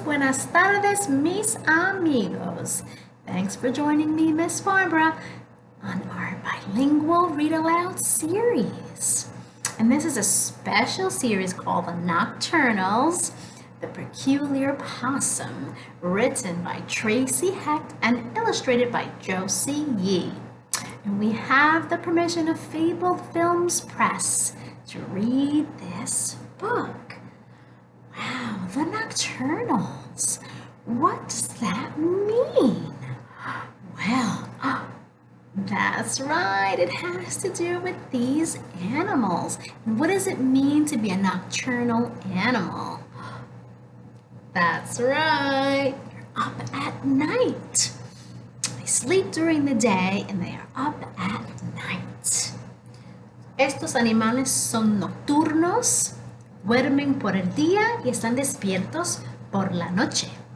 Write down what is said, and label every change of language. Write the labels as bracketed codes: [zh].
[es] Buenas tardes, mis amigos. [en] Thanks for joining me, Miss Barbara, on our bilingual read aloud series. And this is a special series called the Nocturnals, The Peculiar Possum, written by Tracy Hecht and illustrated by Josie Yee. And we have the permission of Fabled Films Press to read this book. Wow, the Nocturnals. What does that mean? Well, that's right. It has to do with these animals. And what does it mean to be a nocturnal animal? That's right. They're up at night. They sleep during the day and they are up at night. [es] Estos animales son nocturnos. Duermen por el día y están despiertos por la noche.